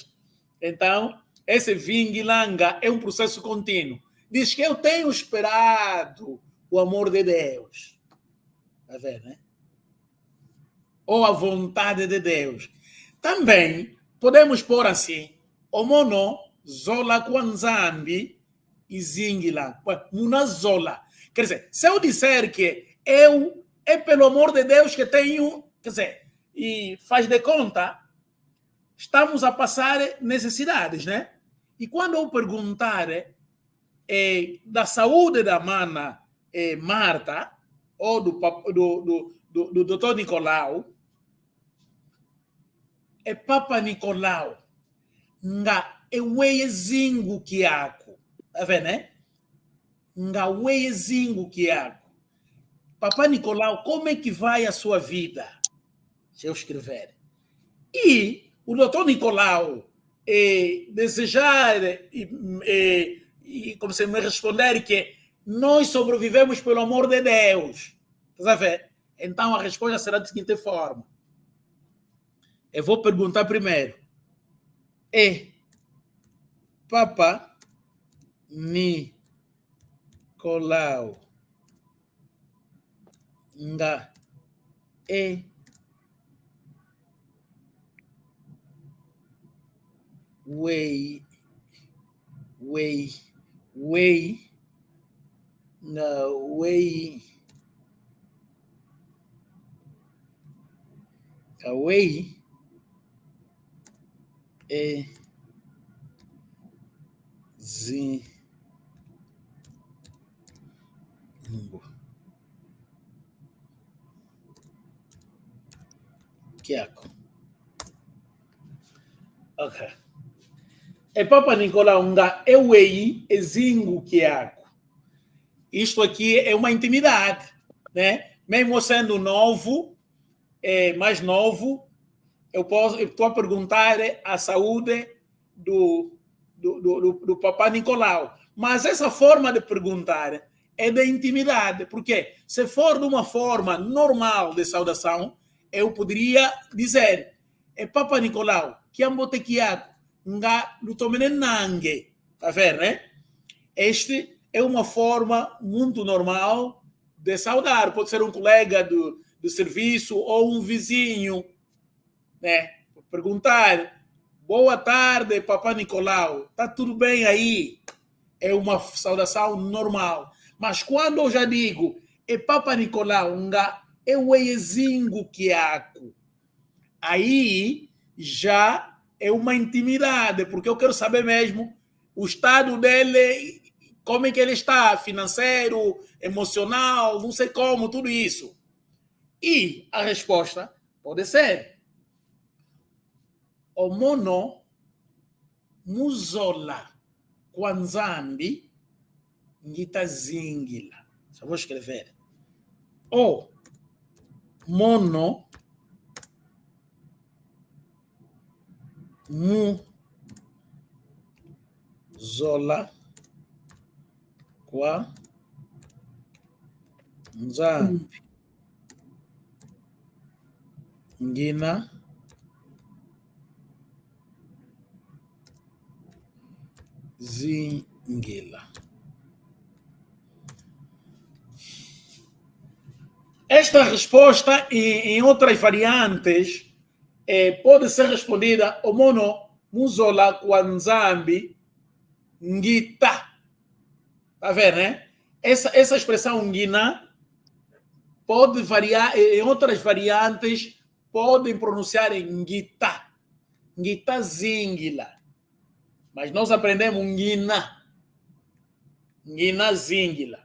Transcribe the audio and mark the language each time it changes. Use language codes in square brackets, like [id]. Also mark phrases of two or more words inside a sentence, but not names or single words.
[pt] Então, esse vingilanga é um processo contínuo. Diz que eu tenho esperado o amor de Deus. Está vendo, né? Ou a vontade de Deus. Também podemos pôr assim: [kmb] Omono zola kwanzambi izingila. Munazola. [pt] Quer dizer, se eu disser que eu é pelo amor de Deus que tenho, quer dizer, e faz de conta, estamos a passar necessidades, né? E quando eu perguntar da saúde da mana Marta, ou do doutor Nicolau, é Papa Nicolau, [kmb] nga eweyezingu kiako. [pt] Tá vendo, né? [kmb] Nga weyezingu kiako. [pt] Papa Nicolau, como é que vai a sua vida? Deixa eu escrever. E o doutor Nicolau desejar e como se me responder que nós sobrevivemos pelo amor de Deus. Tá vendo? Então a resposta será da seguinte forma. Eu vou perguntar primeiro. [kmb] Papa Nicolau nga way away Kiako. [pt] Ok. [kmb] É Papa Nicolau nga ewei ezingu Kiako. [pt] Isto aqui é uma intimidade, né? Mesmo sendo novo, mais novo, eu estou a perguntar a saúde do Papa Nicolau. Mas essa forma de perguntar é de intimidade, porque se for de uma forma normal de saudação, eu poderia dizer, Papa Nicolau, que [kmb] ambotequiaco, nga lutomenenangue, [pt] tá vendo, né? Este é uma forma muito normal de saudar. Pode ser um colega do serviço ou um vizinho, né? Perguntar, boa tarde, Papa Nicolau, tá tudo bem aí? É uma saudação normal. Mas quando eu já digo, Papa Nicolau, [kmb] nga eu ezingo kiako, [pt] aí já é uma intimidade, porque eu quero saber mesmo o estado dele, como é que ele está, financeiro, emocional, não sei como, tudo isso. E a resposta pode ser [kmb] Omono muzola Kwanzambi ngita zingila. [pt] Só vou escrever. [kmb] O mono mu zola kwa nzambi ngina zingila. [pt] Esta resposta, em outras variantes, pode ser respondida [kmb] o mono muzola kwanzambi ngita. [pt] Tá vendo, né? Essa expressão ngina pode variar, em outras variantes, podem pronunciar em ngita. [kmb] Ngita zingila. [pt] Mas nós aprendemos ngina. [kmb] Ngina zingila.